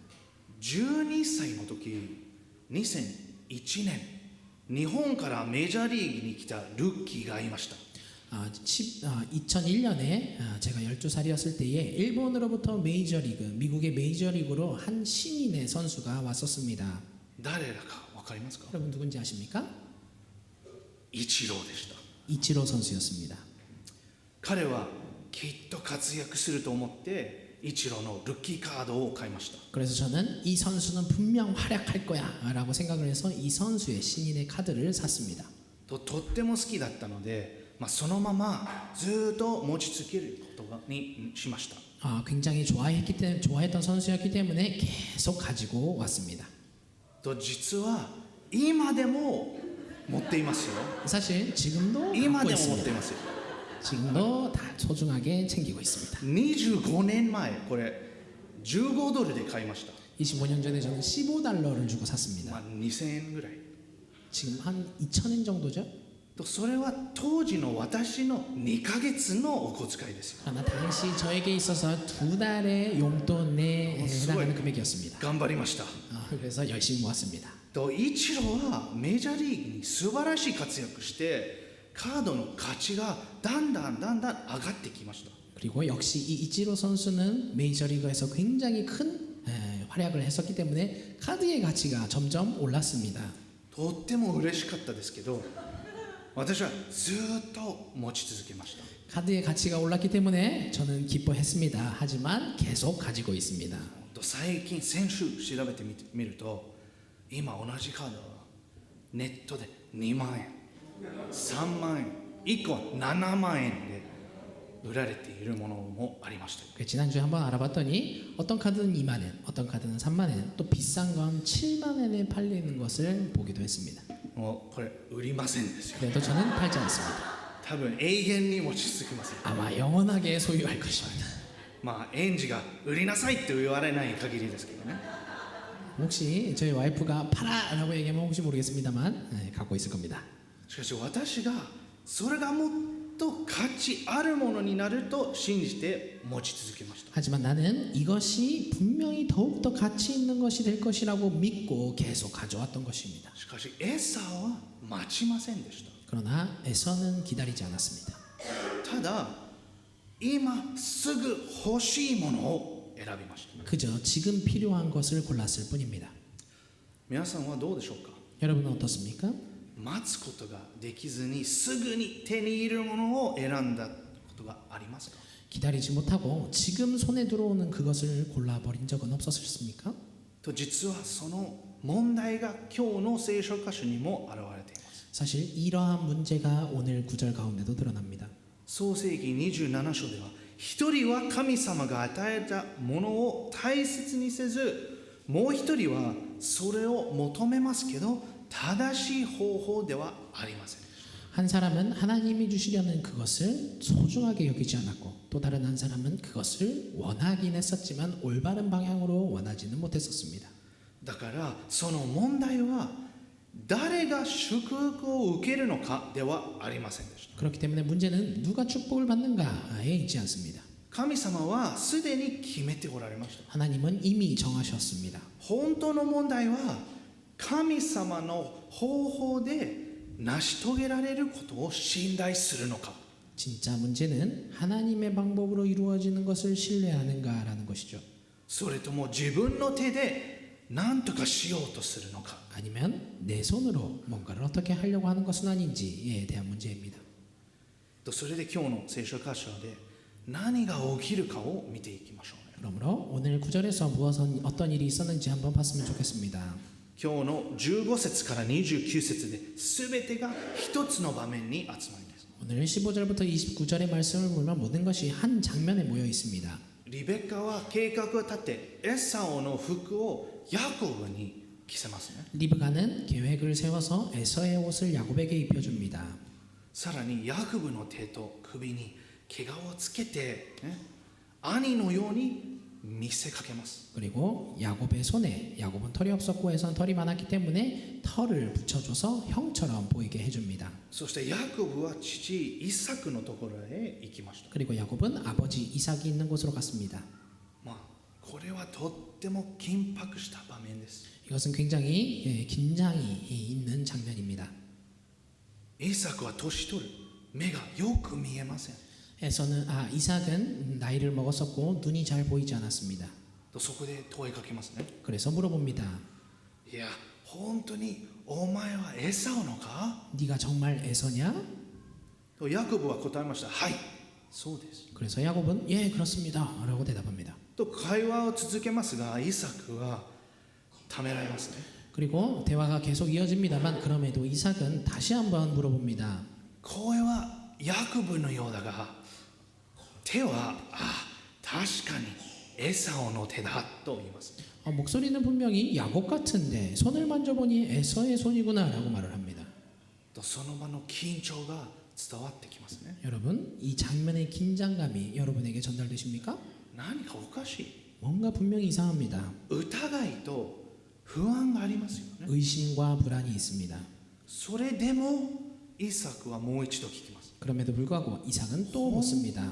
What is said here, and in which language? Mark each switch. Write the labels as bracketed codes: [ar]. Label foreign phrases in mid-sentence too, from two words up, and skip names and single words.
[ja] 12 歳の時2001年日本からメジャーリーグに来たルーキーがいました。 [ko] 2001년에 제가 12살이었을 때에 일본으로부터 메이저리그, 미국의 메이저리그로 한 신인의 선수가 왔었습니다. [ja] 誰だか分かりますか？ [ko] 여러분 누군지 아십니까? [ja] イチローでした。 [ko] 이치로 선수였습니다. [ja] 彼はきっと活躍すると思ってイチローのルッキーカードを買いました。 [ko] 그래서 저는 이 선수는 분명 활약할 거야 라고 생각을 해서 이 선수의 신인의 카드를 샀습니다. [ja] とっても好きだったので、そのままずっと持ち続けることにしました。 [ko] 굉장히 좋아했던 선수였기 때문에 계속 가지고 왔습니다. [ja] と実は今でも持っていますよ。 [ko] 사실 지금도 [ja] 今 [ko] 갖고 [ja] でも持ってい [ko] 있습니다. [ja] ますよ。 [ko] 지금도 다 소중하게 챙기고 있습니다. [ja] 25 年前これ15ドルで買いました。 [ko] 25년 전에 저는 15달러를 주고 샀습니다. [ja] 2000 円ぐらい。 [ko] 지금 한 2,000엔 정도죠? [ja] とそれは当時の私の2ヶ月のお小遣いですよ。 [ko] 그러나 당시 저에게 있어서 2달의 용돈에 해당하는 금액이었습니다. [ja] 頑張りました。 [ko] 그래서 열심히 모았습니다. [ja] とイチローはメジャーリーグに素晴らしい活躍してカードの価値がだんだん上がってきました。 [ko] 그리고 역시 이 이치로 선수는 메이저리그에서 굉장히 큰 활약을 했었기 때문에 카드의 가치가 점점 올랐습니다. [ja] とっても嬉しかったですけど私はずっと持ち続けました。 [ko] 카드의 가치가 올랐기 때문에 저는 기뻐했습니다. 하지만 계속 가지고 있습니다. [ja] と最近先週調べてみると今同じカードはネットで2万円3万円1個7万円で売られているものもありました。 [ko] 지난주에 한번 알아봤더니 어떤 카드는 2만 원, 어떤 카드는 3만 원, 또 비싼 건 7만 원에 팔리는 것을 보기도 했습니다. [ja] もうこれ売りませんですよ。 [ko] 그래도 저는 팔지 않습니다. [ja] 多分永遠に持ち続けません。 [ko] 아마 영원하게 소유할 것입니다. [ja] 園児が売りなさいって言われない限りですけどね。 [ko] 혹시 저희 와이프가 팔아라고 얘기하면 혹시 모르겠습니다만 갖고 있을 겁니다. [ja] しかし私がそれがもっと価値あるものになると信じて持ち続けました。 [ko] 하지만 나는 이것이 분명히 더욱더 가치 있는 것이 될 것이라고 믿고 계속 가져왔던 것입니다. [ja] しかしエサは待ちませんでした。 [ko] 그러나 에서는 기다리지 않았습니다. [ja] ただ今すぐ欲しいものを選びました。 [ko] 그저 지금 필요한 것을 골랐을 뿐입니다. [ja] 皆さんはどうでしょうか？ [ko] 여러분은 어떻습니까? [ja] 待つことができずにすぐに手に入れるものを選んだことがありますか？ [ko] 기다리지 못하고 지금 손에 들어오는 그것을 골라버린 적은 없었습니까? [ja] と実はその問題が今日の聖書箇所にも現れています。 [ko] 사실 이러한 문제가 오늘 구절 가운데도 드러납니다. [ja] 創世記27章では一人は神様が与えたものを大切にせずもう一人はそれを求めますけど正しい方法ではありません。 [ko] 한 사람은 하나님이 주시려는 그것을 소중하게 여기지 않았고 또 다른 한 사람은 그것을 원하긴 했었지만 올바른 방향으로 원하지는 못했었습니다. [ja] だからその問題は誰が祝福を受けるのかではありませんでした。 [ko] 그렇기 때문에 문제는 누가 축복을 받는가에 있지 않습니다. [ja] 神様はすでに決めておられました。 [ko] 하나님은 이미 정하셨습니다. [ja] 本当の問題は神様の方法で成し遂げられることを信頼するのか [ko] 진짜 문제는 하나님의 방법으로 이루어지는 것을 신뢰하는가라는 것이죠. [ja] それとも自分の手で何とかしようとするのか [ko] 아니면 내 손으로 뭔가를 어떻게 하려고 하는 것은 아닌지에 대한 문제입니다. [ja] とそれで今日の聖書箇所で何が起きるかを見ていきましょうね。 [ko] 그러므로 오늘 구절에서 어떤 일이 있었는지 한번 봤으면 좋겠습니다. [ja] 今日の15節から29節で全てが一つの場面に集まります。 [ko] 오늘 15절부터 29절의 말씀을 보면 모든 것이 한 장면에 모여 있습니다. [ja] リベッカは計画を立てエサオの服をヤコブに着せますね。 [ko] 리브가는 계획을 세워서 에서의 옷을 야곱에게 입혀줍니다. [ja] さらにヤコブの手と首に毛皮をつけて、兄のように見せかけます。 [ko] 그리고 야곱의 손에 야곱은 털이 없었고 에서는 털이 많았기 때문에 털을 붙여줘서 형처럼 보이게 해줍니다. [ja] そしてヤコブは父イサクのところへ行きました。 [ko] 그리고 야곱은 아버지 이삭이 있는 곳으로 갔습니다. [ja] これはとっても緊迫した場面です。 [ko] 이것은 굉장히 긴장이 있는 장면입니다. [ja] イサクは年取る、目がよく見えません。 [ko] 이삭은 나이를 먹었었고 눈이 잘 보이지 않았습니다. [ja] とそこで問いかけますね。 [ko] 그래서 물어봅니다. [ja] いや、 本当にお前はエサオのか [ko] 네가 정말 에서냐? [ja] とヤコブは答えました。はいそうです [ko] 그래서 야곱은 예 그렇습니다 라고 대답합니다. [ja] と会話を続けますが、イサクはためらいますね。 [ko] 그리고 대화가 계속 이어집니다만 그럼에도 이삭은 다시 한번 물어봅니다. [ja] 声はヤコブのようだが、手は確かにエサオの手だと言います。 [ko] 목소리는 분명히 야곱 같은데 손을 만져보니 에서의 손이구나 라고 말을 합니다. [ja] とその場の緊張が伝わってきますね。 [ko] 여러분 이 장면의 긴장감이 여러분에게 전달되십니까? [ja] 何かおかしい。 [ko] 뭔가 분명히 이상합니다. [ja] 疑いと不安がありますよね。 [ko] 의심과 불안이 있습니다. [ja] それでもイサクはもう一度聞きます。 [ko] 그럼에도 불구하고 이삭은 또 묻습니다.